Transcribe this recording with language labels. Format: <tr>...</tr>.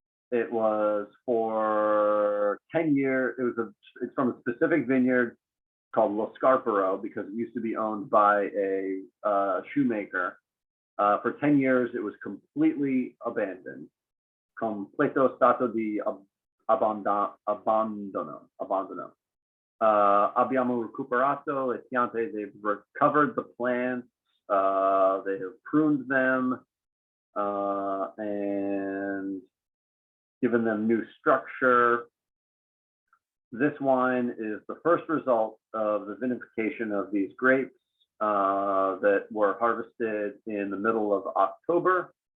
<en>It was for 10 years. It's from a specific vineyard called Lo Scarparo because it used to be owned by a shoemaker. For 10 years, it was completely abandoned.</en> <it>Completo stato di abbandono. Abbiamo recuperato le piante.</it> <en>They've recovered the plants. They have pruned them and given them new structure. This wine is the first result of the vinification of these grapes that were harvested in the middle of October.</en>